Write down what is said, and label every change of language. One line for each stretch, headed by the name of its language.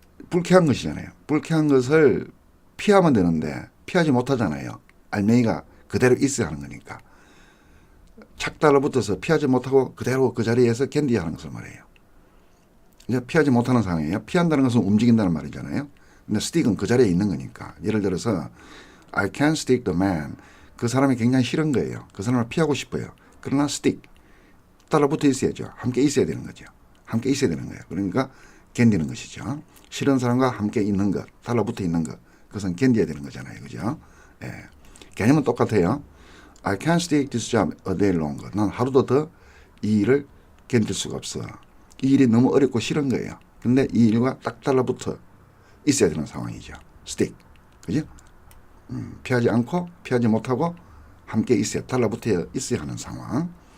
Korean: 불쾌한 것이잖아요. 불쾌한 것을 피하면 되는데 피하지 못하잖아요. 알맹이가 그대로 있어야 하는 거니까. 착 달라붙어서 피하지 못하고 그대로 그 자리에서 캔디하는 것을 말해요. 이제 피하지 못하는 상황이에요. 피한다는 것은 움직인다는 말이잖아요. 근데 스틱은 그 자리에 있는 거니까.
English: 예를 들어서 I can't stick the man.
Korean: 그 사람이 굉장히 싫은 거예요. 그 사람을 피하고 싶어요. 그러나 stick. 달라붙어 있어야죠. 함께 있어야 되는 거죠. 함께 있어야 되는 거예요. 그러니까 견디는 것이죠. 싫은 사람과 함께 있는 것, 달라붙어 있는 것. 그것은 견뎌야 되는 거잖아요. 그죠? 예. 개념은 똑같아요.
English: I can't stick this job a day longer.
Korean: 난 하루도 더 이 일을 견딜 수가 없어. 이 일이 너무 어렵고 싫은 거예요. 근데 이 일과 딱 달라붙어 있어야 되는 상황이죠. stick. 그죠? 피하지 않고 피하지 못하고 함께 있어야, 달라붙어 있어야 하는 상황.